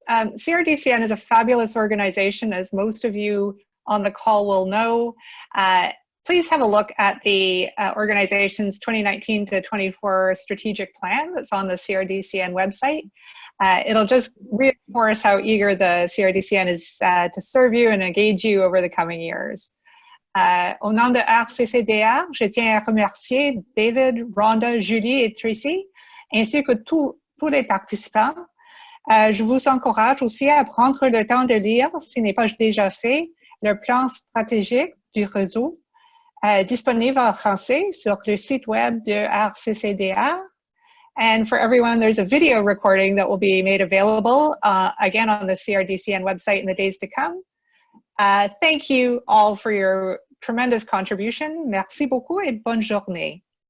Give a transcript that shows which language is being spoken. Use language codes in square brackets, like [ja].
[en] CRDCN is a fabulous organization, as most of you on the call will know. Please have a look at the organization's 2019 to 24 strategic plan that's on the CRDCN website. It'll just reinforce how eager the CRDCN is to serve you and engage you over the coming years. [fr] Au nom de RCCDR, je tiens à remercier David, Rhonda, Julie et Tracy, ainsi que tous les participants. Je vous encourage aussi à prendre le temps de lire, si n'est pas déjà fait, le plan stratégique du réseau, disponible en français sur le site web de RCCDR. [en] And for everyone, there's a video recording that will be made available, again, on the CRDCN website in the days to come. Thank you all for your tremendous contribution. [fr] Merci beaucoup et bonne journée.